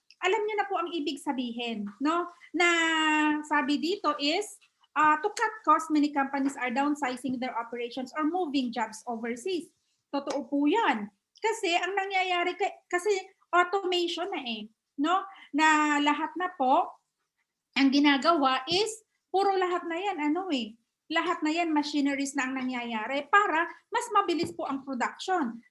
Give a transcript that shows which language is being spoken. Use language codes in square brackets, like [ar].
[tl] Alam niyo na po ang ibig sabihin, no? Na sabi dito [en] is to cut costs, many companies are downsizing their operations or moving jobs overseas. [tl] Totoo po 'yan. Kasi ang nangyayari kasi automation na no? Na lahat na po ang ginagawa is puro lahat na 'yan lahat na 'yan machineries na ang nangyayari para mas mabilis po ang production.